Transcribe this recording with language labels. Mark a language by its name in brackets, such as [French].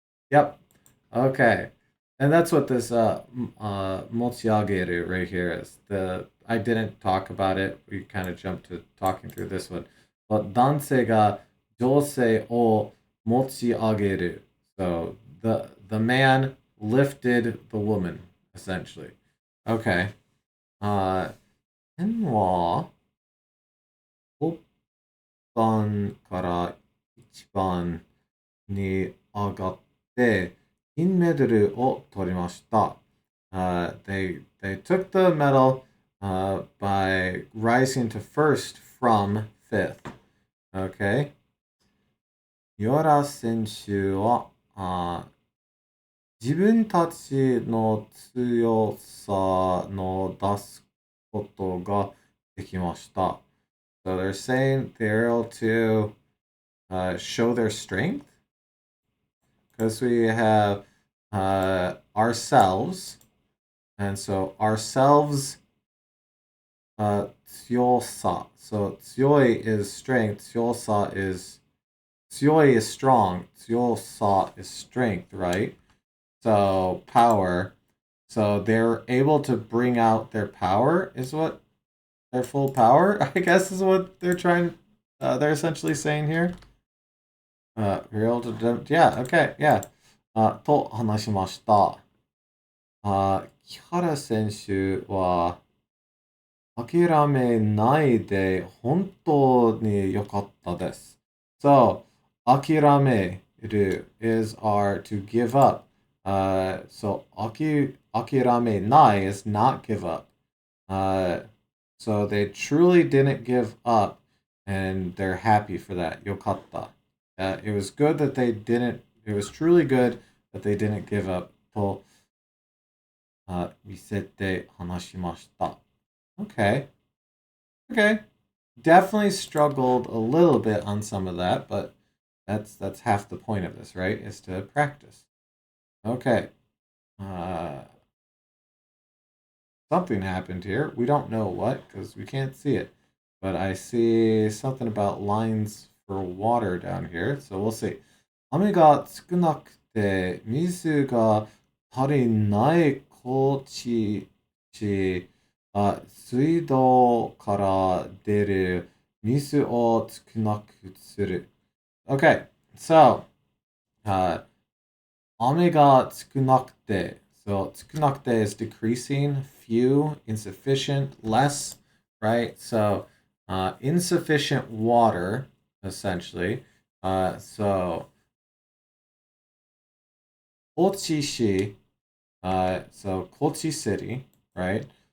[English] Yep, okay. And that's what this mochiageru right here is. I didn't talk about it. We kind of jumped to talking through this one. [Japanese] But dansei ga josei o mochiageru. [English] So the man lifted the woman, essentially. Okay. [Japanese] 天は6番から1番に上がって銀メダルを取りました。 [English] They took the medal by rising to first from fifth. Okay. [Japanese] Yora 選手は自分たちの強さの出すことができました。 [English] So they're saying they're able to show their strength. Because we have ourselves, and so ourselves, tsuyosa. So tsuyoi is strength, tsuyosa is tsuyoi is strong, tsuyosa is strength, right? So power. So they're able to bring out their power, is what their full power, I guess, is what they're they're essentially saying here. Real to yeah, okay, yeah. [Japanese] と話しました。木原選手は諦めないで本当に良かったです。 [English] So, 諦める is our to give up. So, 諦めない is not give up. So they truly didn't give up, and they're happy for that. [Japanese] 良かった。 [English] It was good that they didn't. It was truly good that they didn't give up. と [Japanese] 見せて話しました.Okay. Okay. [English] Definitely struggled a little bit on some of that, but that's half the point of this, right? Is to practice. Okay. Uh, something happened here. We don't know what because we can't see it. But I see something about lines for water down here. So we'll see. [Japanese] 雨が少なくて水が足りない高知市は水道から出る水を少なくする. [English] Okay, so [Japanese] 雨が少なくて. [English] So 少なくて is decreasing, few, insufficient, less, right? So insufficient water, essentially. So Kochi-shi, so Kochi City, right?